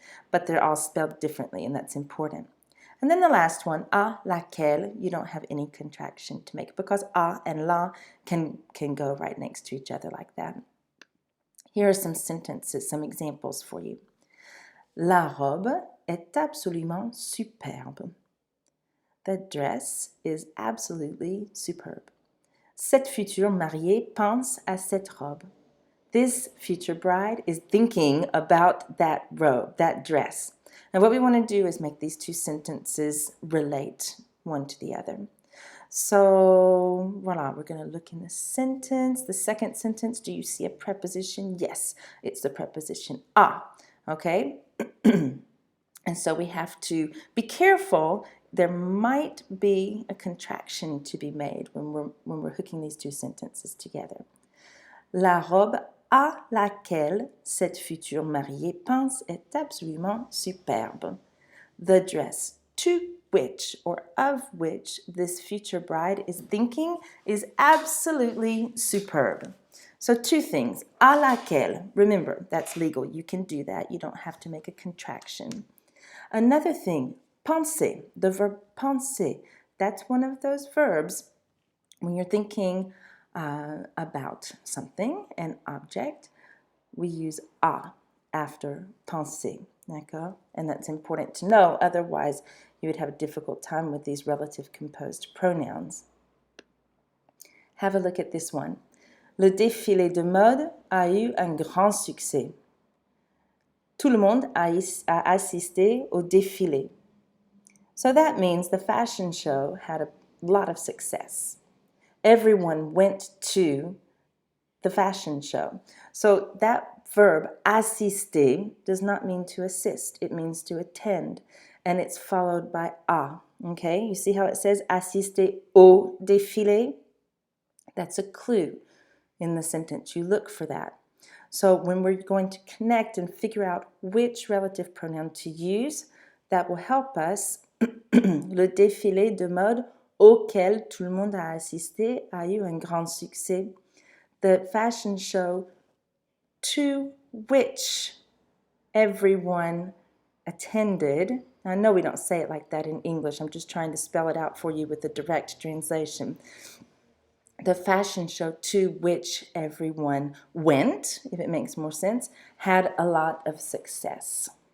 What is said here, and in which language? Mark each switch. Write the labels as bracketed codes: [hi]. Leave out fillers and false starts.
[en] But they're all spelled differently, and that's important. And then the last one, à laquelle, you don't have any contraction to make because à and la can go right next to each other like that. Here are some sentences, some examples for you. [fr] La robe est absolument superbe. [en] The dress is absolutely superb. [fr] Cette future mariée pense à cette robe. [en] This future bride is thinking about that robe, that dress. And what we want to do is make these two sentences relate one to the other. So, voila, we're going to look in the sentence. The second sentence, do you see a preposition? Yes, it's the preposition a, okay? And so we have to be careful. There might be a contraction to be made when we're hooking these two sentences together. [fr] La robe à laquelle cette future mariée pense est absolument superbe. [en] The dress to which or of which this future bride is thinking is absolutely superb. So two things. À laquelle, remember, that's legal. You can do that. You don't have to make a contraction. Another thing, penser, the verb penser. That's one of those verbs when you're thinking about something, an object, we use a after penser, d'accord? And that's important to know, otherwise you would have a difficult time with these relative composed pronouns. Have a look at this one. [fr] Le défilé de mode a eu un grand succès. Tout le monde a assisté au défilé. [en] So that means the fashion show had a lot of success. Everyone went to the fashion show. So that verb assister does not mean to assist. It means to attend. And it's followed by a. Okay, you see how it says [fr] assister au défilé? [en] That's a clue in the sentence. You look for that. So when we're going to connect and figure out which relative pronoun to use, that will help us. [fr] Le défilé de mode auquel tout le monde a assisté a eu un grand succès. [en] The fashion show to which everyone attended. I know we don't say it like that in English. I'm just trying to spell it out for you with the direct translation. The fashion show to which everyone went, if it makes more sense, had a lot of success.